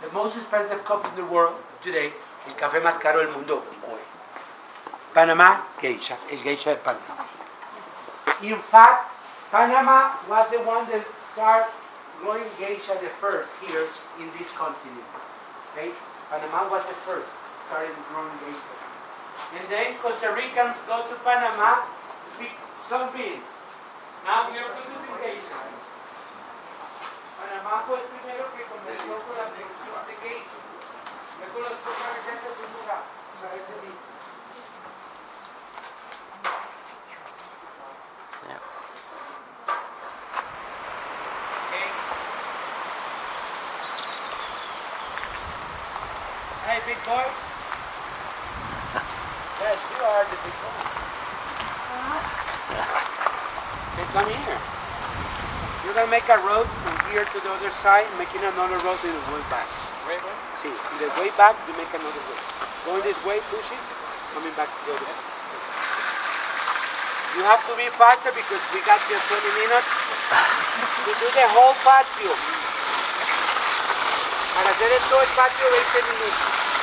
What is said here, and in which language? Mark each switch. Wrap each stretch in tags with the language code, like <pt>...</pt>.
<en>The most expensive coffee in the world today.</en> <es>El café más caro del mundo hoy.</es> <en>Panama, geisha.</en> <es>El geisha de Panamá.</es> <en>In fact, Panama was the one that start growing geisha the first here in this continent. Okay? Panama was the first, started growing geisha. And then Costa Ricans go to Panama to pick some beans. Now we are producing geisha.</en> <es>Panamá fue el primero que comenzó con la producción de geisha. Luego los costarricenses de un lugar para este vino.</es> <en>Okay. Hey, big boy. Yes, you are the big boy. Okay, come here. You're going to make a road from here to the other side, making another road in the way back. Right, right? See, in the way back, you make another road. Going this way, push it, coming back to the other way. You have to be faster because we got just 20 minutes to do the whole patio.</en> <es>Para hacer todo el patio 20 minutos.</es>